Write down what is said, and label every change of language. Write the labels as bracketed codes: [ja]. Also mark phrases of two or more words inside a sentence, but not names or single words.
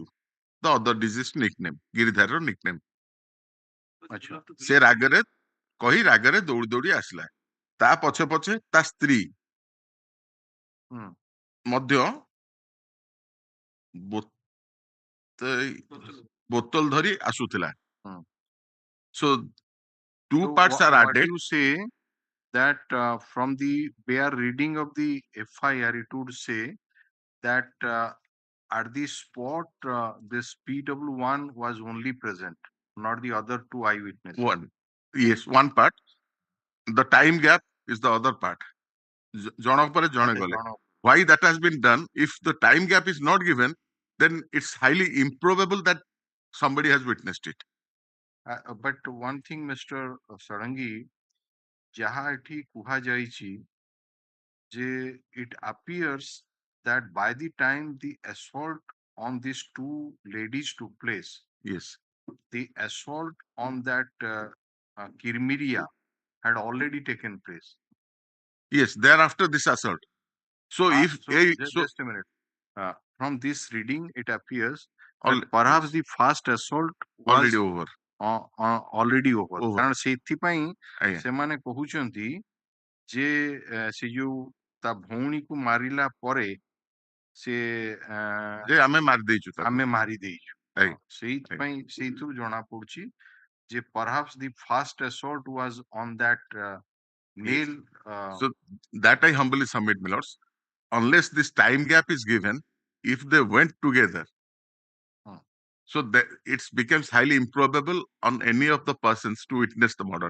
[en] the other deceased nickname, Giridhari's nickname. [or] ସେ ରାଗରେ କହି ରାଗରେ ଦୌଡ଼ି ଦୌଡ଼ି ଆସିଲା। ତା ପଛେ ପଛେ ତା ସ୍ତ୍ରୀ ମଧ୍ୟ ବୋତଲ ଧରି ଆସୁଥିଲା। [en] So two parts are What added. you say that from the bare reading of the FIR, it would say that at the spot this PW1 was only present, not the other two eyewitnesses. Yes, one part. The time gap is the other part. [or] ଜଣକ ପରେ ଜଣେ ଗଲେ. [en] Why that has been done? If the time gap is not given, then it's highly improbable that somebody has witnessed it. But one thing, Mr. Sarangi, [or] ଯାହା ଏଠି କୁହା ଯାଉଛି ଯେ [en] it appears that by the time the assault on these two ladies took place, Yes. the assault on that Kirmiria had already taken place. Yes, thereafter this assault. So if just a minute. From this reading, it appears that perhaps the first assault was already over. already over. Over. [or] କାରଣ ସେଇଥିପାଇଁ ଆଜ୍ଞା। ସେମାନେ କହୁଛନ୍ତି ଯେ ସେ ଯୋଉ ତା ଭଉଣୀକୁ ମାରିଲା ପରେ ସେ ଯେ ଆମେ ମାରି ଦେଇଛୁ ତାକୁ। ଆମେ ମାରି ଦେଇଛୁ। ଆଜ୍ଞା। ସେଇଥିପାଇଁ ସେଇଥିରୁ ଜଣା ପଡୁଛି ଯେ [en] perhaps the first assault was on that male. So that I humbly submit, my lords, unless this time gap is given, if they went together, so that it becomes highly improbable on any of the persons to witness the murder.